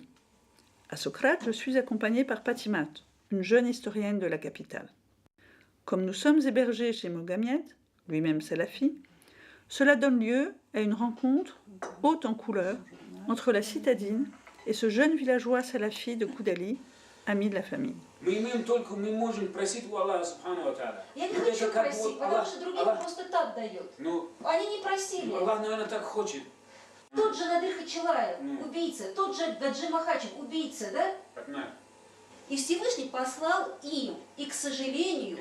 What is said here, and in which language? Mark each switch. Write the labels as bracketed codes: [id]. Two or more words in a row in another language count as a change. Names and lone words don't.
[fr] À Socrate, je suis accompagnée par Patimat, une jeune historienne de la capitale. Comme nous sommes hébergés chez Mohamed, lui-même salafi, cela donne lieu à une rencontre haute en couleurs entre la citadine et ce jeune villageois salafi de Koudali, ami de la famille. [ru] Мы имеем только, мы можем просить у Аллаха, [ar] سبحانه وتعالى. [ru] Я не Вот хочу это как просить, вот потому Аллах- что другим Аллах- просто так дает. Ну, Они не просили. Аллах, наверное, так хочет. Тот же Надыр Хачилаев, Ну. убийца, тот же Гаджи Махачев, убийца, да? Понимаешь? И Всевышний послал им, и, к сожалению,